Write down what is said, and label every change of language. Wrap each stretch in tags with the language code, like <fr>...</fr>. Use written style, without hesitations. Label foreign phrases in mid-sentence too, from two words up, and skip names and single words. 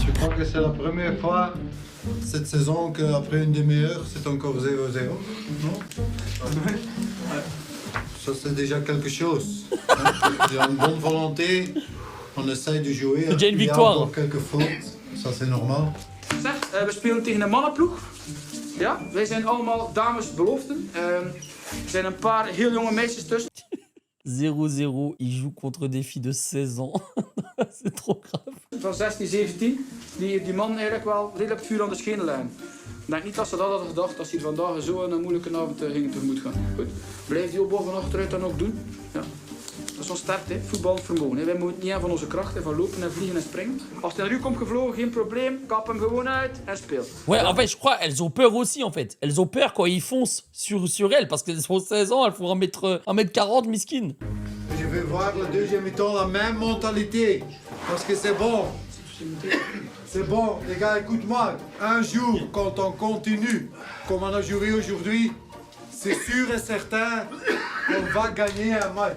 <fr>Je crois que c'est la première fois cette saison qu'après une demi-heure, c'est encore 0-0. Non? Ça, c'est déjà quelque chose. Il y a une bonne volonté, on essaye de jouer. Déjà une Il y a victoire. encore quelques fautes, ça c'est normal.</fr> <nl>Zeg, we spelen tegen een mannenploeg. Ja, wij zijn allemaal damesbeloften. Er zijn een paar heel jonge meisjes tussen.</nl> <fr>0-0, il joue contre des filles de 16 ans. C'est trop grave.</fr> <nl>Van 16, 17, die man eigenlijk wel redelijk vuur aan de schenen leggen. Ik denk niet dat ze dat hadden gedacht als ze vandaag zo een moeilijke avond gingen tegemoet gaan. Goed, blijf die opbouw van achteruit dan ook doen. Ja. Dat is ons sterkte, hè. Voetballend vermogen. Hè. Wij moeten niet aan van onze krachten, van lopen en vliegen en springen. Als hij naar u komt gevlogen, geen probleem, kap hem gewoon uit en speel.</nl> <fr>Ouais, en fait, je crois elles ont peur aussi, en fait. Elles ont peur quand ils foncent sur elles, parce qu'elles ont 16 ans, elles font 1m40, miskin. Je vais voir le deuxième mi-temps la même mentalité, parce que c'est bon. C'est bon, les gars, écoute-moi. Un jour, quand on continue, comme on a joué aujourd'hui, c'est sûr et certain qu'on va gagner un match.</fr>